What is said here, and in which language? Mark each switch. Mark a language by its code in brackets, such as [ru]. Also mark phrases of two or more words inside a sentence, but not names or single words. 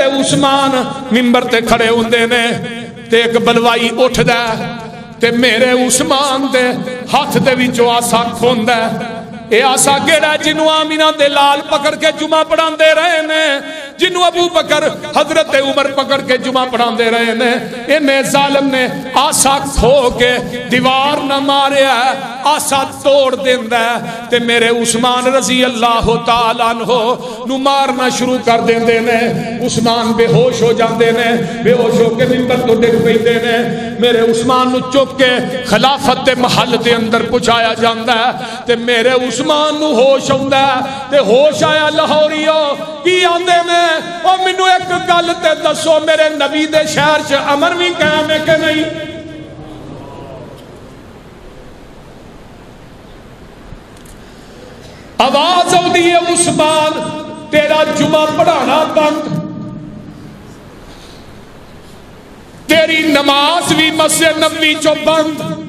[pa] عثمان ممبر تے کھڑے ہوندے نے تے ایک بلوائی اٹھ دا تے میرے عثمان دے ہاتھ دے وچوں آسا کھوندا اے آسا کیڑا جنوں آمینہ دے لال پکڑ کے جمعہ پڑھاندے رہے نے، جنوں ابو بکر حضرت عمر پکڑ کے جمعہ پڑھاندے رہے نے، انہیں ظالم نے آسا کھو کے دیوار نہ ماریا ہے، آسا توڑ دیندہ ہے تے میرے عثمان [ar] رضی اللہ تعالیٰ عنہ [pa] نو مارنا شروع کر دیندے نے، عثمان بے ہوش ہو جاندے نے، بے ہوش ہو کے ممبر تو ڈگ پیندے نے، میرے عثمان نو چک کے خلافت دے محل دے اندر پہنچایا جاندہ ہے تے میرے عثمان نو ہوش ہوندا ہے تے ہوش آیا لاہوریو کی آندے نے او منو ایک گل تے دسو میرے نبی دے شہر چ امن بھی قائم ہے کہ نہیں؟ [ur] آواز آتی ہے عثمان تیرا جمعہ پڑھانا بند، تیری نماز بھی مسجد نبوی چو بند،